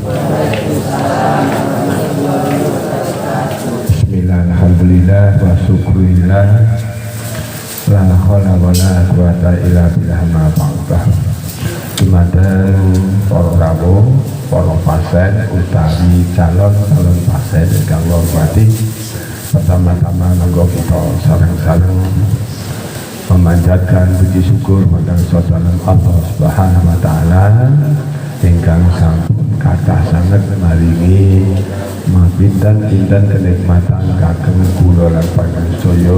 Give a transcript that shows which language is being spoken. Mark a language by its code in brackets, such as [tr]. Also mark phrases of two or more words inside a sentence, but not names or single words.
[ar] بسم الله، الحمد لله، وشكر الله، لا حول ولا قوة إلا بالله أما بعد. [jv] Dumateng para rawuh, para pasien utawi calon pasien ingkang hormati, pertama-tama monggo kita sareng-sareng [id] memanjatkan puji syukur pada [jv] saudanan Allah [ar] Subhanahu wa taala [jv] ingkang sampun kathah sanget maringi pinten-pinten kenikmatan kagem kula lan panjenengan.